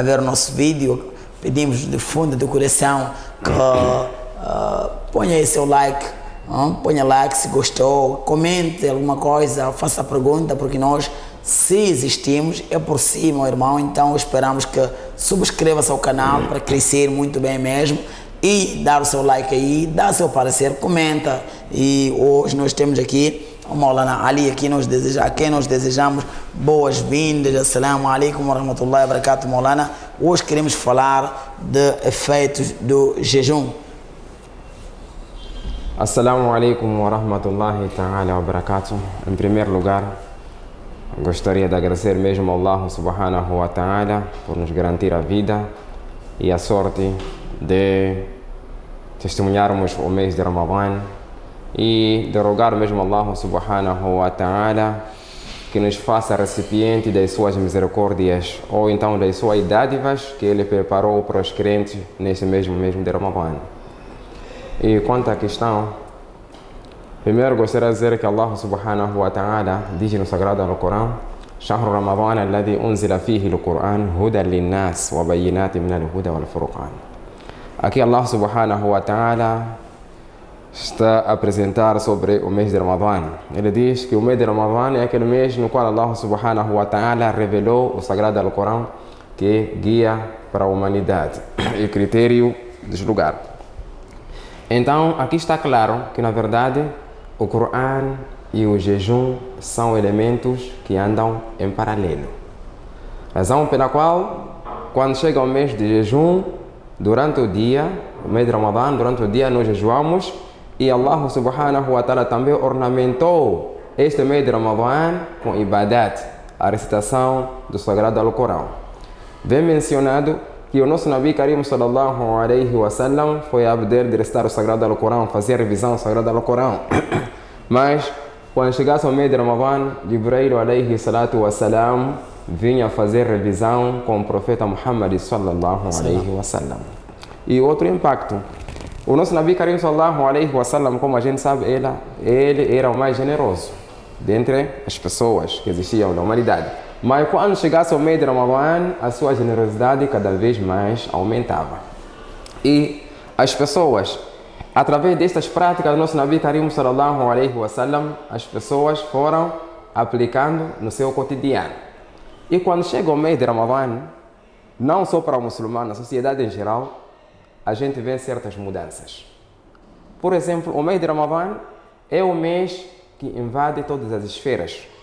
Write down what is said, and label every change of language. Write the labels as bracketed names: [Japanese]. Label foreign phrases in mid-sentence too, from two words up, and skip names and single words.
[Portuguese] ver o nosso vídeo, pedimos de fundo do coração que ponha aí seu like, ponha like se gostou, comente alguma coisa, faça a pergunta, porque nós, se existimos, é por si, meu irmão, então esperamos que subscreva-se ao canal para crescer muito bem mesmo e dar o seu like aí, dar o seu parecer, comenta. E hoje nós temos aqui o Maulana Ali, a quem nós desejamos boas-vindas. [Arabic] السلام عليكم ورحمة الله وبركاته, Maulana. [Portuguese] Hoje queremos falar de efeitos do jejum. [Arabic] السلام عليكم ورحمة الله تعالى وبركاته. [Portuguese] Em primeiro lugar, gostaria de agradecer mesmo ao Allah [Arabic] سبحانه وتعالى [Portuguese] por nos garantir a vida e a sorte de testemunharmos o mês de Ramadã e de rogar mesmo ao Allah [Arabic] سبحانه وتعالى [Portuguese] que nos faça recipiente das suas misericórdias ou então das suas dádivas que Ele preparou para os crentes nesse mesmo de Ramadã. E quanto à questão, primeiro gostaria de dizer que Allah [Arabic] سبحانه وتعالى [Portuguese] diz no Sagrado Alcorão: [Arabic] شهر رمضان الذي أنزل فيه القرآن هدى للناس وبينات من الهدى والفرقان. [Portuguese] Aqui Allah [Arabic] سبحانه وتعالى [Portuguese] está a apresentar sobre o mês de Ramadã. Ele diz que o mês de Ramadã é aquele mês no qual Allah [Arabic] سبحانه وتعالى [Portuguese] revelou o Sagrado Alcorão, que é guia para a humanidade e critério de julgar. Então, aqui está claro que, na verdade, o Corão e o jejum são elementos que andam em paralelo. Razão pela qual, quando chega o mês de jejum, durante o dia, o mês de Ramadã, durante o dia nós jejuamos, e Allah [Arabic] سبحانه وتعالى [Portuguese] também ornamentou este mês de Ramadã com ibadat, a recitação do Sagrado Alcorão. Vem mencionado que o nosso [Arabic] نبي كريم صلى الله عليه وسلم [Portuguese] foi abder de recitar o Sagrado Alcorão, fazer revisão do Sagrado Alcorão. Mas, quando chegasse ao mês de Ramadã, Jibril [Arabic] عليه الصلاة والسلام [Portuguese] vinha fazer revisão com o profeta Muhammad [Arabic] صلى الله عليه وسلم. [Portuguese] E outro impacto, o nosso [Arabic] نبي كريم صلى الله عليه وسلم, [Portuguese] como a gente sabe, ele era o mais generoso dentre as pessoas que existiam na humanidade. Mas quando chegasse ao mês de Ramadã, a sua generosidade cada vez mais aumentava. E as pessoas, através destas práticas do nosso [Arabic] نبي كريم صلى الله عليه وسلم, [Portuguese] as pessoas foram aplicando no seu cotidiano. E quando chega o mês de Ramadã, não só para o muçulmano, na sociedade em geral, a gente vê certas mudanças. Por exemplo, o mês de Ramadã é o mês que invade todas as esferas.